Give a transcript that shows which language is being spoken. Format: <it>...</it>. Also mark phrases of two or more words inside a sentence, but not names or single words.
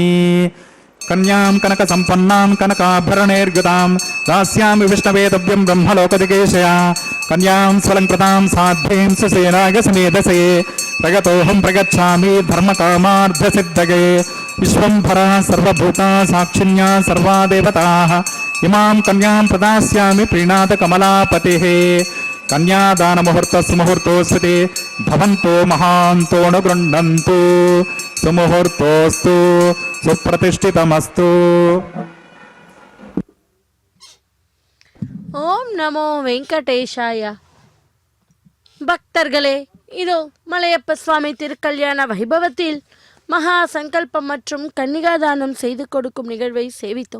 <sa>కన్యాం కనక సంపన్నాం కనకాభరణైర్గతాం దాస్యామి విష్ణవేతవ్యం బ్రహ్మలోకదికేశయా కన్యాం స్వలంకృతాం సాధ్వీం సుసేనాయ సమేధసే ప్రగతోహం ప్రగచ్ఛామి ధర్మకామార్థసిద్ధయే విశ్వంభర సర్వభూతా సాక్షిణ్యా సర్వా దేవతాః ఇమాం కన్యాం ప్రదాస్యామి ప్రీణాత కమలాపతిః ಕನ್ಯಾದಾನ ಮುಹೂರ್ತಸ್ಸು ಮುಹೂರ್ತೋಸ್ತಿ ಭವಂತೋ ಮಹಾಂತೋ ಅನುಗೃಹಂತು ಸುಮುಹೂರ್ತೋಸ್ತು ಸುಪ್ರತಿಷ್ಠಿತಮಸ್ತು.</sa> <ta>ஓம் நமோ வெங்கடேஷாய. பக்தர்களே, இதோ மலையப்ப சுவாமி திருக்கல்யாண வைபவத்தில் மகா சங்கல்பம் மற்றும் கன்னிகாதானம் செய்து கொடுக்கும் நிகழ்வை சேவித்தோம்.</ta>